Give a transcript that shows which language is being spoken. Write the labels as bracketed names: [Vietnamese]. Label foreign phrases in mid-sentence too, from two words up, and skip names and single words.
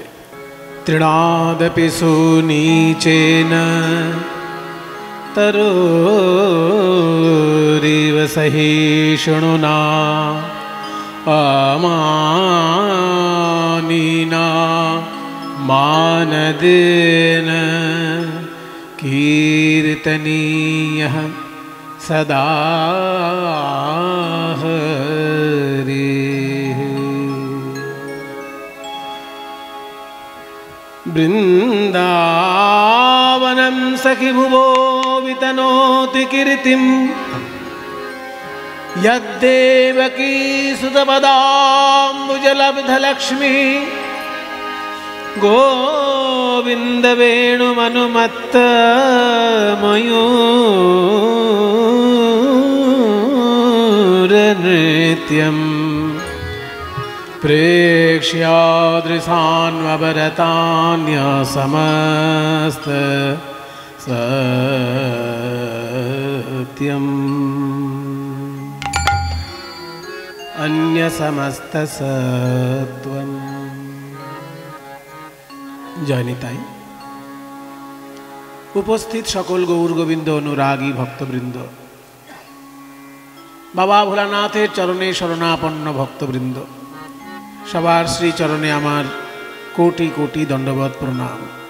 [Sanskrit] তৃণাদপি সুনীচেন তরোরিব সহিষ্ণুনা আমানিনা মানদেন কীর্তনীয়ঃ সদা হরিঃ। বৃন্দাবনম সখি ভুবো বিতনোতি কীর্তিম यद्देवकी सुतपदाम्बुजलब्धलक्ष्मी गोविन्द वेणुमनुमत्त मयूरनृत्यम् प्रेक्ष्यादृशान्वभरतान्यसमस्त सत्यम् अन्य समस्त सत्वम। [Bangla] জয়নিতাই। উপস্থিত সকল গৌর গোবিন্দ অনুরাগী ভক্তবৃন্দ, বাবা ভোলানাথের চরণে শরণাপন্ন ভক্তবৃন্দ, সবার শ্রীচরণে আমার কোটি কোটি দণ্ডবত প্রণাম।